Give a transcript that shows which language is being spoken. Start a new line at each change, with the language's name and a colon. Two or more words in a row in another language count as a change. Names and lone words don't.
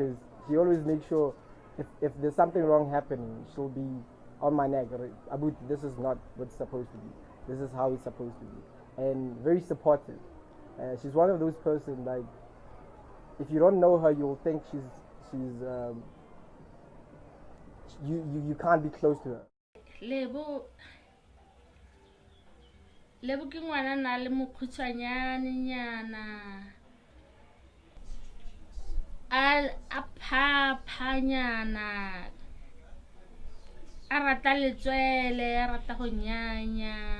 English: Because she always makes sure if there's something wrong happening, she'll be on my neck. Abu, this is not what's supposed to be. This is how it's supposed to be, and very supportive. She's one of those persons like, if you don't know her, you'll think you can't be close to her.
Tswana: Lebo ke ngwana na le mokhutshwanyane nyana a phaphanyana a rata letswele a rata go nyanya.